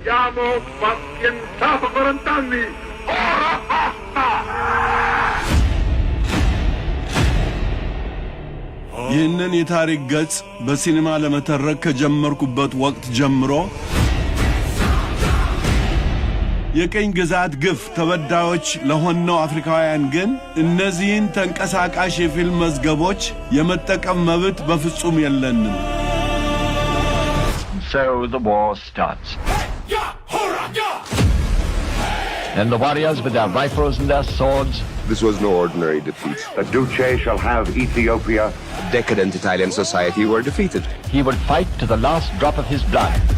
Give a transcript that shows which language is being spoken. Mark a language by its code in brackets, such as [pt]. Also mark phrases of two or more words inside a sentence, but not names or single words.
[it] Siamo pazientati 40 anni, ora basta! [am] ይህንን የታሪክ ገጽ በሲኒማ ለመተረክ ከጀመርኩበት ወቅት ጀምሮ የቀኝ ግዛት ግፍ ተበዳዮች ለሆነው አፍሪካውያን ግን እነዚህን ተንቀሳቃሽ የፊልም መዝገቦች የመጠቀም መብት በፍጹም የለንም። [en] So the war starts. And the warriors with their rifles and their swords. This was no ordinary defeat. The Duce shall have Ethiopia. Decadent Italian society were defeated. He would fight to the last drop of his blood.